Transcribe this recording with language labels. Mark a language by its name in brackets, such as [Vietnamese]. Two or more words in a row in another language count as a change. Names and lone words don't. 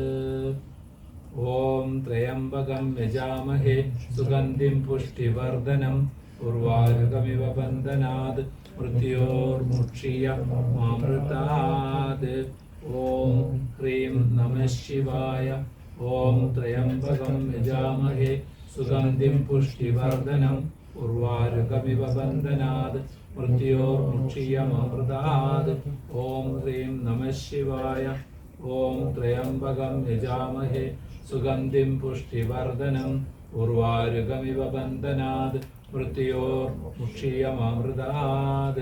[Sanskrit] ओम त्र्यंबकं यजामहे सुगंधिं पुष्टिवर्धनम् उर्वारुकमिव बन्धनात् मृत्योर्मुक्षीयमामृतात्। ओम ह्रीं नमः शिवाय। ओम त्र्यंबकं यजामहे सुगंधिं पुष्टिवर्धनम् ഉർവാരുകമിവ ബന്ധനാത് മൃത്യോർമുക്ഷീയമമൃതാത്. ഓം ഹ്രീം നമഃ ശിവായ. ഓം ത്രയംബകം യജാമഹേ സുഗന്ധിം പുഷ്ടിവർധനം ഉർവാരുകമിവ ബന്ധനാത് മൃത്യോർമുക്ഷീയമമൃതാത്.